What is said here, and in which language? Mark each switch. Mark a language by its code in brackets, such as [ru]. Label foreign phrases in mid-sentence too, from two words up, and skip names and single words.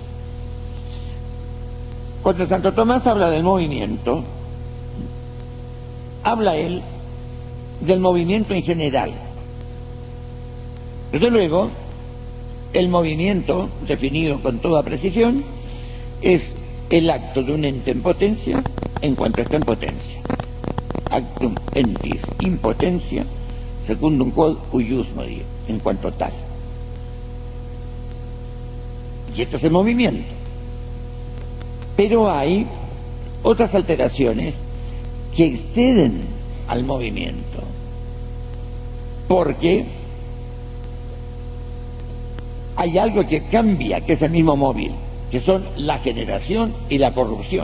[es] Cuando Santo Tomás habla del movimiento, habla él del movimiento en general. Desde luego, el movimiento, definido con toda precisión, es el acto de un ente en potencia en cuanto está en potencia. [la] Actum entis in potentia, secundum quod huius modi, [es] en cuanto tal. Y esto es el movimiento. Pero hay otras alteraciones que exceden al movimiento, porque hay algo que cambia, que es el mismo móvil, que son la generación y la corrupción.